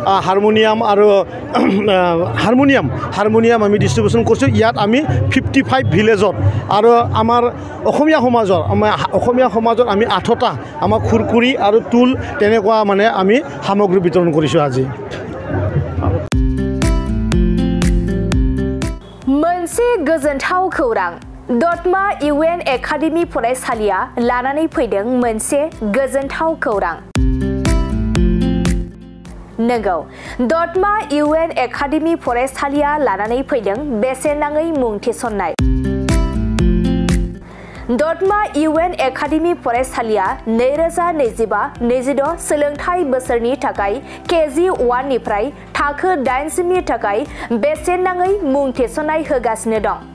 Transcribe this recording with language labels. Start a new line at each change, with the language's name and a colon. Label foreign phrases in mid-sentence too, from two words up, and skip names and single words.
Assamese: হাৰমনিয়াম আমি ডিষ্ট্ৰিবিউশ্যন কৰিছোঁ ইয়াত আমি 55 ভিলেজত আৰু আমাৰ অসমীয়া সমাজত আমি 8টা আমাৰ খুৰকুৰি আৰু টুল তেনেকুৱা মানে আমি সামগ্ৰী বিতৰণ কৰিছোঁ আজি
Bodo: मोनसे गोजोनथाव खौरां दतमा UN एकाडेमी फरायसालिया लानानै फैदों मोनसे गोजोनथाव खौरां नंगौ दतमा UN एकाडेमी फरायसालिया लानानै फैदों बेसेन नाङै मुं थिसननाय दतमा UN एकाडेमी फरायसालिया 2025-26 सोलोंथाइ बोसोरनि थाखाय KG1 निफ्राय थाखो 8 सिमनि थाखाय बेसेन नाङै मुं थिसननाय होगासिनो दं